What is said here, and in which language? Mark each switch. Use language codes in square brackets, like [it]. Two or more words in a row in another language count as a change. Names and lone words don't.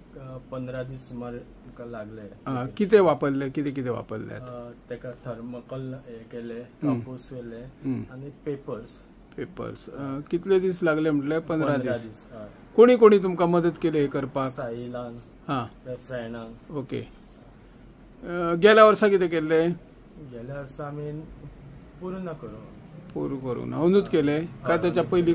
[kok] 15 दीस सुमार लागले. किती वापरले, किती वापरले? तेका थर्मोकॉल केले, कापूस केले आणि पेपर्स. कितले दीस लागले म्हटले? 15 दीस. कोणी कोणी तुमका मदत केली हे करपाक? साहिलान, फ्रेंडान. ओके. गेल्या वर्सा किती केले? गेल्या वर्सा आम्ही पूर्ण करून अवनूच केले काय? त्याच्या पयली